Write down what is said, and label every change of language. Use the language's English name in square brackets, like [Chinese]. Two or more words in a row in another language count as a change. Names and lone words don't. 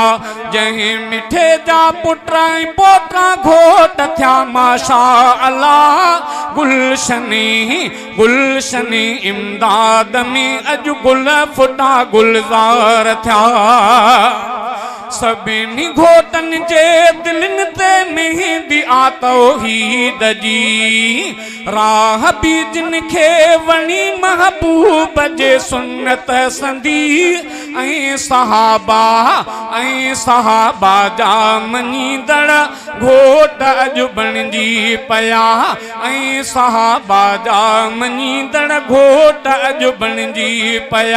[Sindhi] जहीं मिठे जा पुट पोटा घोट थिया [Arabic] ما شاء الله. [Sindhi] गुलशन इमदाद में अजु गुल फुटा गुलज़ार थिया। सभिनी घोटन जे दिलनि ते मेहंदी आ तौहीद जी। राह बि जिन खे वणी महबूब जे सुन्नत संदी। ऐं सहाबा जा मञींदड़ घोट अॼु बणिजी पिया। ऐं सहाबा जा मञींदड़ घोट अॼु बणिजी पिया।